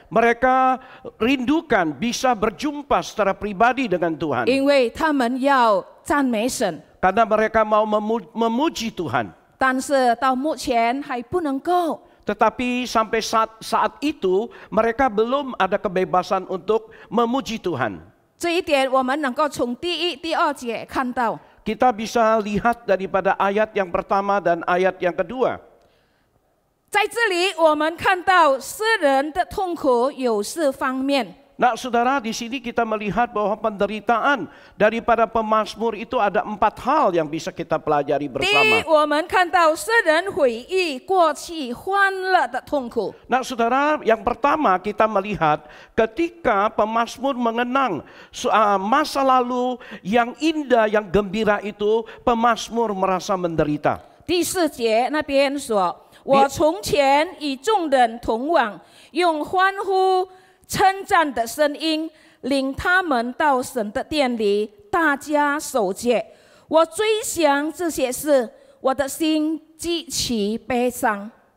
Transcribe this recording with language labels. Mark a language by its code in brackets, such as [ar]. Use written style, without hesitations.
[id] Mereka rindukan bisa berjumpa secara pribadi dengan Tuhan. [zh] 因为他们要赞美神。 [id] karena mereka mau memuji Tuhan. [zh] 但是到目前还不能够。 [id] Tetapi sampai saat itu mereka belum ada kebebasan untuk memuji Tuhan. [zh] 这一点我们能够从第1、第2节看到。 [id] Kita bisa lihat daripada ayat yang pertama dan ayat yang kedua. [zh] 在这里我们看到诗人的痛苦有4方面。 [id] Nah saudara, di sini kita melihat bahwa penderitaan daripada pemazmur itu ada 4 hal yang bisa kita pelajari [zh] 第一， [id] bersama. [zh] 我们看到诗人回忆过去欢乐的痛苦。 [id] Nah saudara, yang pertama kita melihat ketika pemazmur mengenang masa lalu yang indah, yang gembira itu, pemazmur merasa menderita. [zh] 第4节那边说：“我从前与众人同往，用欢呼称赞的声音领他们到神的殿里，大家守节。我追想这些事，我的心极其悲伤。”